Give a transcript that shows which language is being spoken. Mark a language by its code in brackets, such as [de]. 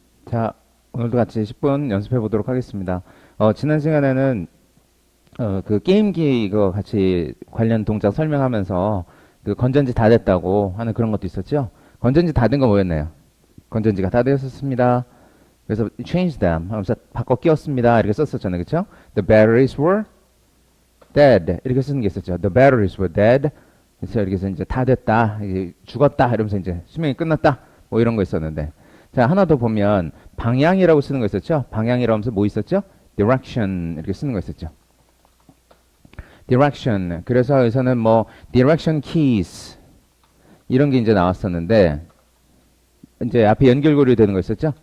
[ko] 자, 오늘도 같이 10분 연습해 보도록 하겠습니다. 지난 시간에는 그 게임기 이거 같이 관련 동작 설명하면서 그 건전지 다 됐다고 하는 그런 것도 있었죠? 건전지 다 된 거 뭐였나요? 건전지가 다 되었습니다. 그래서 [en] change them [ko] 하면서 바꿔 끼웠습니다. 이렇게 썼었잖아요. 그쵸? [en] The batteries were dead. [ko] 이렇게 쓰는 게 있었죠. [en] The batteries were dead. [ko] 그래서 이렇게 해서 이제 다 됐다. 이제 죽었다. 이러면서 이제 수명이 끝났다. 뭐 이런 거 있었는데. 자, 하나 더 보면 방향이라고 쓰는 거 있었죠? 방향이라고 하면서 뭐 있었죠? direction 이렇게 쓰는 거 있었죠. [en] direction. [ko] 그래서 여기서는 뭐 direction keys 이런 게 이제 나왔었는데 이제 앞에 연결고리 되는 거 있었죠?